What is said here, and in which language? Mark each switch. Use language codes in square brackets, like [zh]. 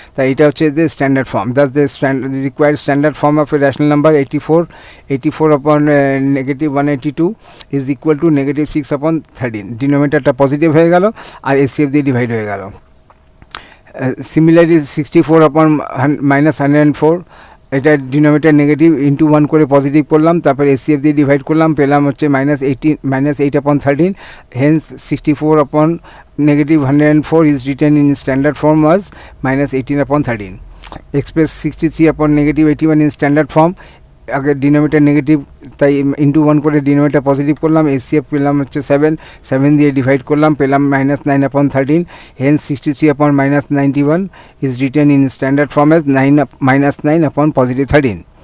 [bn] তাই এটা হচ্ছে এদের standard form. [en] That's the required standard form of a rational number 84 upon negative 182 is equal to -6 upon 13। [bn] ডিনোমিনেটরটা positive হয়ে গেল আর এসসিএফ দিয়ে ডিভাইড হয়ে গেল। সিমিলারলি 64 upon -104, এটা ডিনোমিনেটর নেগেটিভ ইন্টু 1 করে পজিটিভ করলাম, তারপর এসসিএফ দিয়ে ডিভাইড করলাম, পেলাম হচ্ছে -8/13। [en] Hence 64 upon negative 104 is written in standard form as -18/13। Express 63 upon negative 81 in standard form, [bn] আগে ডিনোমিনেটর নেগেটিভ তাই ইন্টু 1 করে ডিনোমিনেটর পজিটিভ করলাম, এসসিএফ পেলাম হচ্ছে 7 দিয়ে ডিভাইড করলাম, পেলাম -9/13। [en] Hence 63 upon -91 is written in standard form as -9 upon positive 13।